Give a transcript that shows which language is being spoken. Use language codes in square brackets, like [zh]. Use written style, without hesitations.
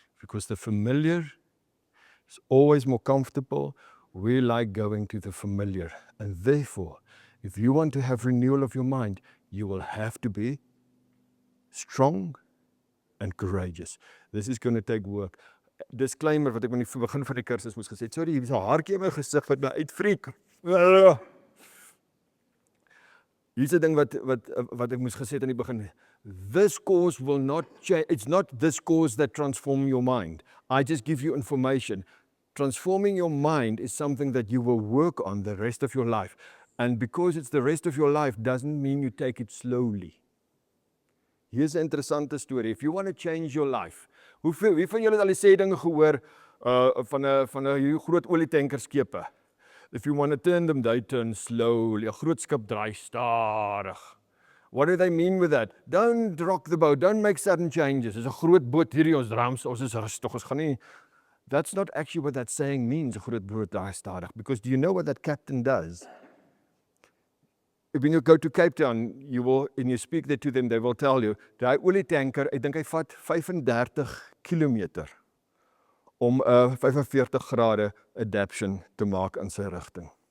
[en] Because the familiar is always more comfortable. We like going to the familiar. And therefore, if you want to have renewal of your mind, you will have to be strong and courageous. This is going to take work. [af] Disclaimer wat ek in die begin van die kursus moes gesê, sorry, hier is 'n haartjie in my gesig wat my uitfreek. Hier's 'n ding wat ek moes gesê het aan die begin. [en] This course will not change. It's not this course that transforms your mind. I just give you information. Transforming your mind is something that you will work on the rest of your life. And because it's the rest of your life doesn't mean you take it slowly. [af] Here's 'n interessante storie. [en] If you want to change your life, [af] wie van julle het al die sê dinge gehoor van 'n groot olietankerskepe? [en] If you want to turn them, they turn slowly. [af] 'n Groot skip draai stadig. [en] What do they mean with that? Don't rock the boat, don't make sudden changes. [af] Dis 'n groot boot hierdie, ons rams, ons is rustig, ons gaan nie. [en] That's not actually what that saying means, [af] 'n groot boot draai stadig. [en] Because do you know what that captain does? When you go to Cape Town, and you speak there to them, they will tell you, [af] die olietanker, ek dink hy vat 35 kilometer om 'n 45 grade adaptation te maak in sy rigting.